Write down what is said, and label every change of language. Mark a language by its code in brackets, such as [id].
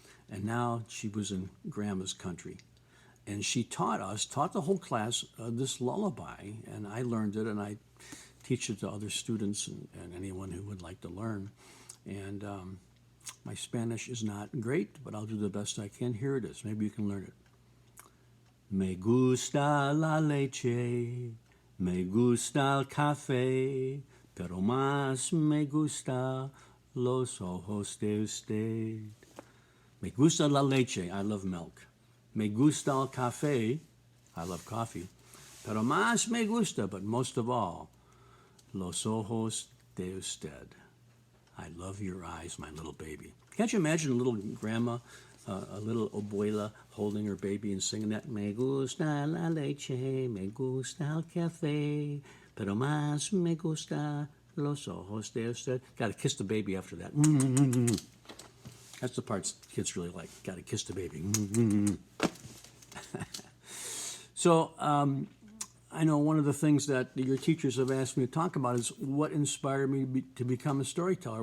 [en] And now she was in Grandma's country. And she taught the whole class, this lullaby, and I learned it, and I teach it to other students and anyone who would like to learn. And my Spanish is not great, but I'll do the best I can. Here it is. Maybe you can learn it. [es] Me gusta la leche, me gusta el café, pero más me gusta los ojos de usted. Me gusta la leche, [en] I love milk. [es] Me gusta el café, [en] I love coffee. [es] Pero más me gusta, [en] but most of all, [es] los ojos de usted. [en] I love your eyes, my little baby. Can't you imagine a little grandma, a little abuela holding her baby and singing that? [es] Me gusta la leche, me gusta el café, pero más me gusta los ojos de usted. [en] Got to kiss the baby after that. That's the parts kids really like. Got to kiss the baby. So I know one of the things that your teachers have asked me to talk about is what inspired me to become a storyteller.